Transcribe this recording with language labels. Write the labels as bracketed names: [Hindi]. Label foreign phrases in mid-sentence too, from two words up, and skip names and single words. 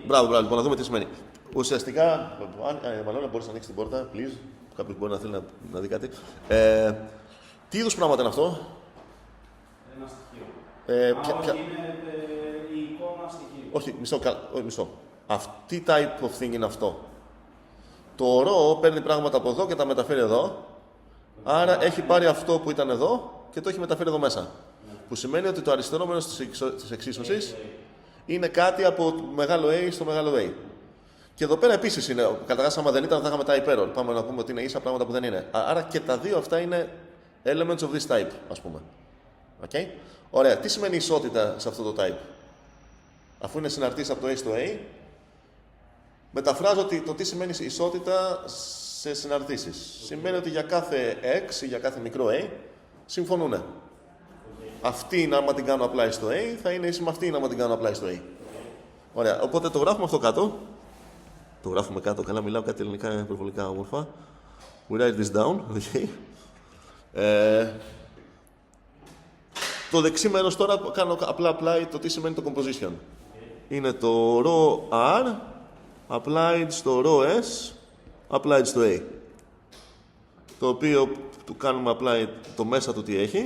[Greek] μπράβο, λοιπόν, να δούμε τι σημαίνει. Ουσιαστικά, Μαλώνα, μπορείς να ανοίξεις την πόρτα, please. Κάποιος μπορεί να θέλει να δει κάτι. Τι είδους πράγματα είναι αυτό? Ένα στοιχείο. Ποια... Είναι η εικόνα στοιχείο. Όχι, μισό. Αυτή [English] type of thing [Greek] είναι αυτό. Το ρο παίρνει πράγματα από εδώ και τα μεταφέρει εδώ. Άρα έχει πάρει αυτό που ήταν εδώ και το έχει μεταφέρει εδώ μέσα. Που σημαίνει ότι το αριστερό μέρος της εξίσωσης είναι κάτι από το μεγάλο A στο μεγάλο A. Και εδώ πέρα επίσης είναι. Καταρχάς, άμα δεν ήταν, θα είχαμε [English] type error. [Greek] Πάμε να πούμε ότι είναι ίσα πράγματα που δεν είναι. Άρα και τα δύο αυτά είναι [English] elements of this type, [Greek] ας πούμε. Okay? Ωραία. Τι σημαίνει ισότητα σε αυτό το type? Αφού είναι συναρτήσεις από το A στο A, μεταφράζω το τι σημαίνει ισότητα σε συναρτήσεις. Σημαίνει ότι για κάθε x ή για κάθε μικρό a συμφωνούν. Αυτή, άμα την κάνω apply στο a, θα είναι ίση με αυτή, άμα την κάνω apply στο a. Ωραία. Οπότε το γράφουμε αυτό κάτω. Το γράφουμε κάτω. Καλά, μιλάω κάτι ελληνικά υπερβολικά όμορφα. [English] We write this down. [Greek] Okay. Το δεξί μέρος τώρα κάνω απλά apply το τι σημαίνει το composition. Είναι το ρο R applied στο ρο S applied στο A. Το οποίο του κάνουμε apply το μέσα του τι έχει.